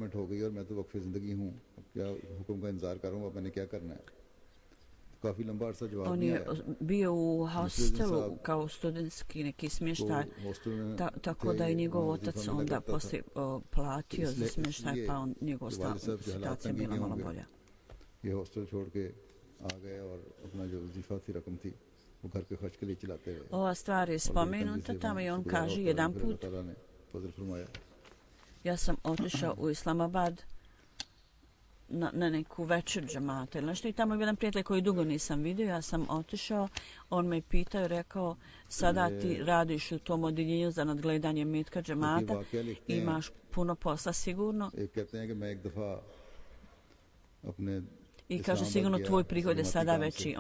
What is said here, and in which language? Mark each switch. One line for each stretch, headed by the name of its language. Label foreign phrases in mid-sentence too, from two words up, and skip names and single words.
Bosnian: On je bio u hostelu kao studentski neki smještaj, tako da je njegov otac onda poslije platio za smještaj, pa njegova situacija bila malo bolja.
Urdu: آ گئے اور اپنا جو وظیفہ تھی رقم تھی وہ گھر کے خرچ کے لیے چلاتے رہے.
Bosnian: Ova stvar je spomenuta tamo i on kaže jedan put
Urdu: تعالیٰ نے فضل فرمایا
Bosnian: ja sam otišao u Islamabad na neku večer džamata ili nešto i tamo je jedan prijatelj koji dugo nisam vidio, ja sam otišao, on me pitao i rekao sada ti radiš u tom odjeljenju za nadgledanje metka džamata, imaš puno posla sigurno i kaže sigurno tvoj prihod je sada veći.